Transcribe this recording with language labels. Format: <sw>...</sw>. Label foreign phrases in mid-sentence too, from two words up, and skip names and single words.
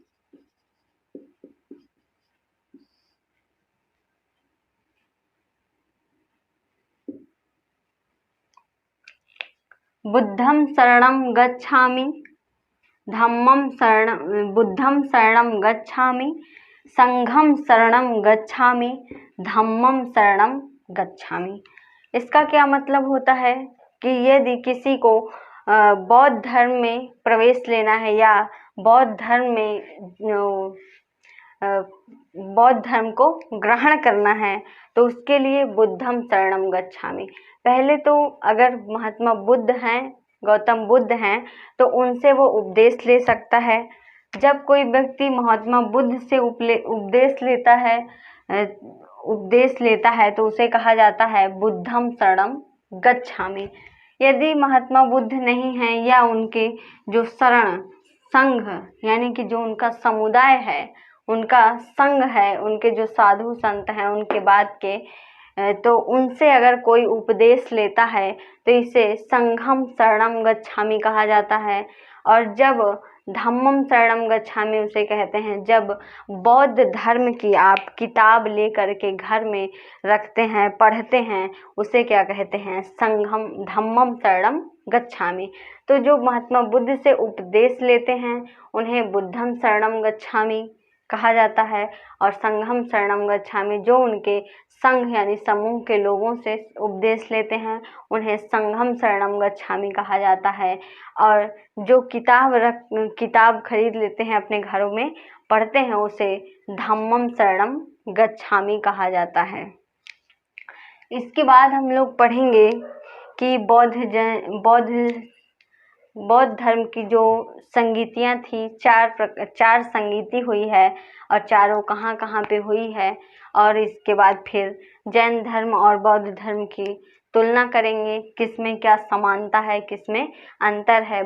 <pi>बुद्धम शरणम गच्छामि, बुद्धम शरणम गच्छामि, संघम शरणम गच्छामि, धम्मम शरणम गच्छामि।</pi> <hi>इसका क्या मतलब होता है कि यदि किसी को बौद्ध धर्म में प्रवेश लेना है या बौद्ध धर्म को ग्रहण करना है, तो उसके लिए</hi> <pi>बुद्धम शरणम गच्छामि।</pi> <hi>पहले तो अगर महात्मा बुद्ध हैं, गौतम बुद्ध हैं, तो उनसे वो उपदेश ले सकता है। जब कोई व्यक्ति महात्मा बुद्ध से उपदेश लेता है तो उसे कहा जाता है</hi> <pi>बुद्धम शरणम गच्छामि।</pi> <hi>यदि महात्मा बुद्ध नहीं हैं या उनके जो शरण संघ यानी कि जो उनका समुदाय है, उनका संग है, उनके जो साधु संत हैं उनके बात के, तो उनसे अगर कोई उपदेश लेता है तो इसे</hi> <pi>संघम शरणम गच्छामि</pi> <hi>कहा जाता है। और जब</hi> <pi>धम्मम शरणम गच्छामि</pi> <hi>उसे कहते हैं, जब बौद्ध धर्म की आप किताब लेकर के घर में रखते हैं, पढ़ते हैं, उसे क्या कहते हैं,</hi> <pi>संघम धम्मम शरणम गच्छामि।</pi> <hi>तो जो महात्मा बुद्ध से उपदेश लेते हैं उन्हें</hi> <pi>बुद्धम शरणम गच्छामि</pi> <hi>कहा जाता है, और</hi> <pi>संघम शरणम गच्छामि</pi> <hi>जो उनके संघ यानी समूह के लोगों से उपदेश लेते हैं उन्हें</hi> <pi>संघम शरणम गच्छामि</pi> <hi>कहा जाता है। और जो किताब खरीद लेते हैं, अपने घरों में पढ़ते हैं, उसे</hi> <pi>धम्मम शरणम गच्छामि</pi> <hi>कहा जाता है। इसके बाद हम लोग पढ़ेंगे कि बौद्ध धर्म की जो संगीतियाँ थी, चार संगीति हुई है, और चारों कहाँ कहाँ पे हुई है। और इसके बाद फिर जैन धर्म और बौद्ध धर्म की तुलना करेंगे, किसमें क्या समानता है, किसमें अंतर है।</hi>